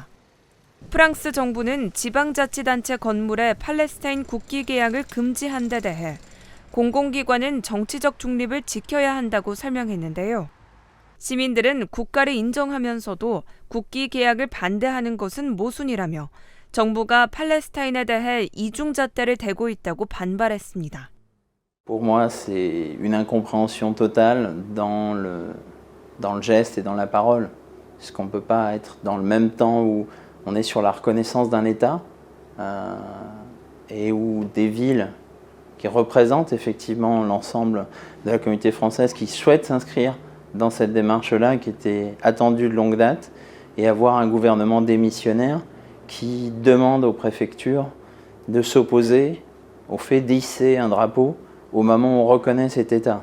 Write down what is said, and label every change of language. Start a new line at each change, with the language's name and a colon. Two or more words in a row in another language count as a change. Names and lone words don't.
Korean: 프랑스 정부는 지방자치단체 건물에 팔레스타인 국기 개양을 금지한 데 대해 공공기관은 정치적 중립을 지켜야 한다고 설명했는데요. 시민들은 국가를 인정하면서도 국기 개양을 반대하는 것은 모순이라며 정부가 팔레스타인에 대해 이중잣대를 대고 있다고 반발했습니다.
French: Pour moi, c'est une incompréhension totale dans le geste et dans la parole. Parce qu'on ne peut pas être dans le même temps où on est sur la reconnaissance d'un État et où des villes qui représentent effectivement l'ensemble de la communauté française qui souhaitent s'inscrire dans cette démarche-là qui était attendue de longue date et avoir un gouvernement démissionnaire qui demande aux préfectures de s'opposer au fait d'hisser un drapeau au moment où on reconnaît cet État.